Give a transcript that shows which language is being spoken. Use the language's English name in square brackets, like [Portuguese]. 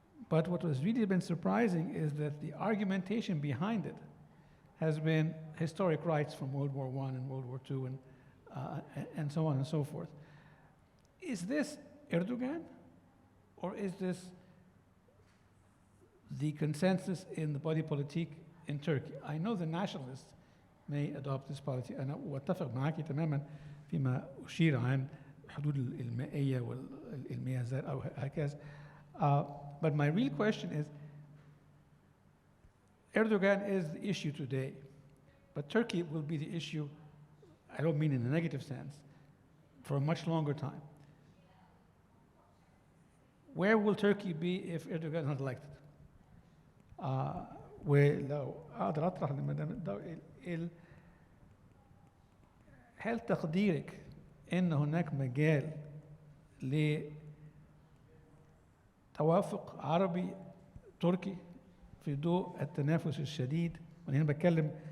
[English] But what has really been surprising is that the argumentation behind it has been historic rights from World War I and World War II and so on and so forth. Is this Erdogan, or is this the consensus in the body politique in Turkey? I know the nationalists may adopt this policy. [Arabic] أنا واتفق معاكي تماما فيما أشير عن حدود المائية والمياه الزرقاء أو هكذا. [English] But my real question is, Erdogan is the issue today, but Turkey will be the issue, I don't mean in a negative sense, for a much longer time. Where will Turkey be if Erdogan is not elected? [Arabic] ولو أقدر أطرح لمدام هل تقديرك إن هناك مجال لتوافق عربي تركي في ضوء التنافس الشديد، وأنا هنا بتكلم